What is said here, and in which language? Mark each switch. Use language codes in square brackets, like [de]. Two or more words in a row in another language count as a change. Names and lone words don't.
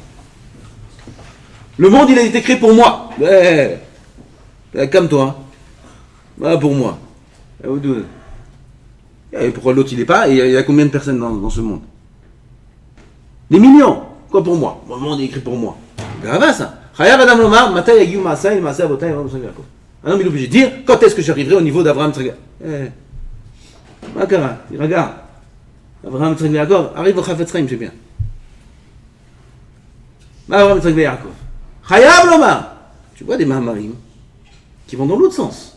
[fr] Le monde il a été créé pour moi. Comme toi. Pour moi. Et pourquoi l'autre il n'est pas? Et il y a combien de personnes dans ce monde? Des millions. Quoi pour moi? Le monde est écrit pour moi. Grave ça. [he] חייב אדם לומר, מתי יגיעו מעשי, מעשי אבותי, אברהם יצחק יעקב. [fr] Un homme il est obligé de dire quand est-ce que j'arriverai au niveau d'Avraham Yitzchak Yaakov. Makara, il regarde. Avraham Yitzchak Yaakov, arrive au Chafetz Chaim, c'est bien. Avraham Yitzchak Yaakov. [he] חייב לומר. [fr] Tu vois des Mahamarim qui vont dans l'autre sens.